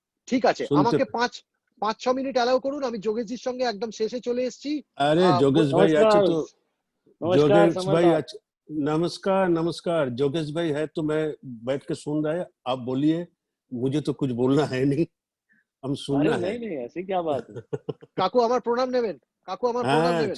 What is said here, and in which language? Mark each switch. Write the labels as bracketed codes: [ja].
[bn] ঠিক আছে, আমাকে 5-6 মিনিট অ্যালাউ করুন, আমি যোগেশজির সঙ্গে একদম শেষে চলে এসেছি। [hi] अरे जोगेश भाई अच्छे तो नमस्कार जोगेश भाई अच्छे, नमस्कार जोगेश भाई है तो मैं बैठ के सुन रहा है। आप बोलिए, मुझे तो कुछ बोलना है नहीं, हम सुनना है। नहीं ऐसी क्या बात है। [bn] কাকু আমার প্রণাম নেবেন, কাকু আমার প্রণাম নেবেন।